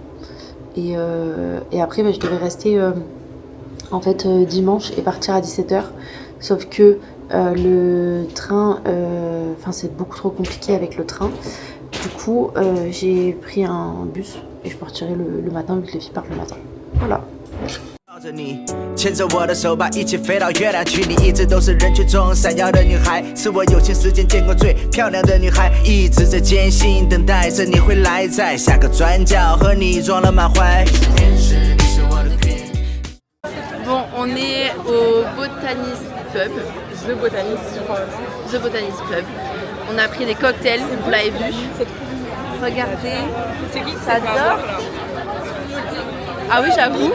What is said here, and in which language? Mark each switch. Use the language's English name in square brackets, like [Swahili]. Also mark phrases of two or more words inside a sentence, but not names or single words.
[French] Et après je devais rester en fait dimanche et partir à 17h. Sauf que le train, c'est beaucoup trop compliqué avec le train. Du coup, j'ai pris un bus et je partirai le matin vu que les filles partent le matin. Voilà. [Chinese] 牵着我的手，把一起飞到月亮去。你一直都是人群中闪耀的女孩，是我有生之年见过最漂亮的女孩。一直在艰辛等待着你会来，在下个转角和你撞了满怀。 [French] Bon, on est au Botanist Pub. The Botanist, je crois. The Botanist Pub. On a pris des cocktails, vous l'avez vu. Regardez. C'est qui ça dort. Ah oui, j'avoue.